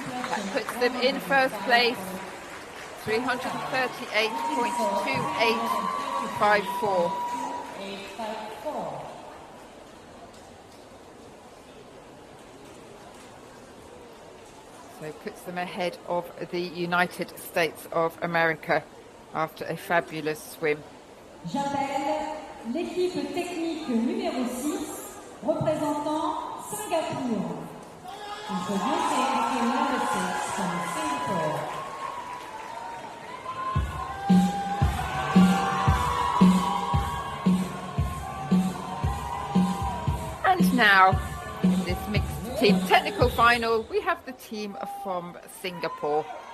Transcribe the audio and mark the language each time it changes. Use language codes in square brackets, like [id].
[en] That puts them in first place, 338.2854. So it puts them ahead of the United States of America after a fabulous swim. [fr] J'appelle l'équipe technique numéro 6, représentant Singapour. [en] Introducing the United States from Singapore. And now, in this mixed team technical final, we have the team from Singapore.